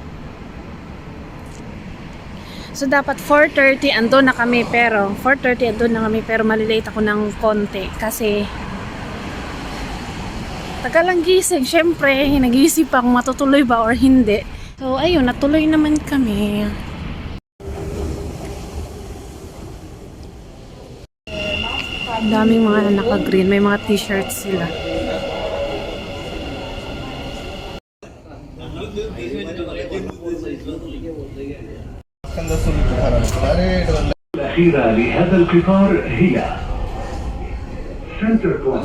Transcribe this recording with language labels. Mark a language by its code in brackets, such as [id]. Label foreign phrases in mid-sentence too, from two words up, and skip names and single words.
[tl] So dapat 4:30 andun na kami pero malilate ako ng konti kasi tagal lang gising. Syempre, nag-iisip pa kung matutuloy ba or hindi. So ayun, natuloy naman kami. Daming mga naka-green, may mga t-shirts sila. [ar] الأخيرة لهذا القطار هي Center Point.